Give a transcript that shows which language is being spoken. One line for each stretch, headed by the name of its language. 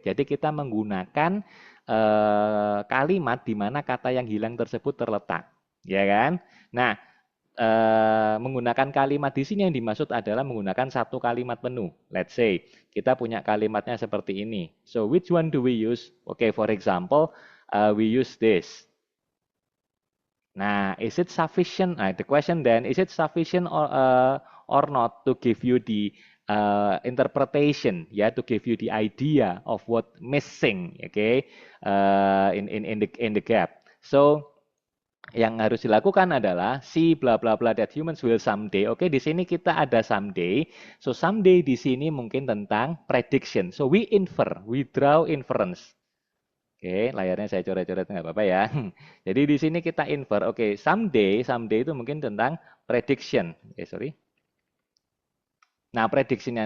Indonesian: Jadi kita menggunakan kalimat di mana kata yang hilang tersebut terletak, ya kan? Nah, menggunakan kalimat di sini yang dimaksud adalah menggunakan satu kalimat penuh.
English: Let's say
Indonesian: kita punya kalimatnya seperti ini.
English: So which one do we use? Okay, for example, we use this. Nah, is it sufficient? The question then, is it sufficient or not to give you the interpretation, ya, to give you the idea of what missing, okay, in the gap.
Indonesian: So yang harus dilakukan adalah si bla bla bla
English: that humans will someday.
Indonesian: Oke, di sini kita ada someday. So someday di sini mungkin tentang prediction.
English: So we infer, we draw inference.
Indonesian: Oke, layarnya saya coret-coret nggak apa-apa ya. Jadi di sini kita infer. Oke, someday itu mungkin tentang prediction. Sorry. Nah, prediksinya.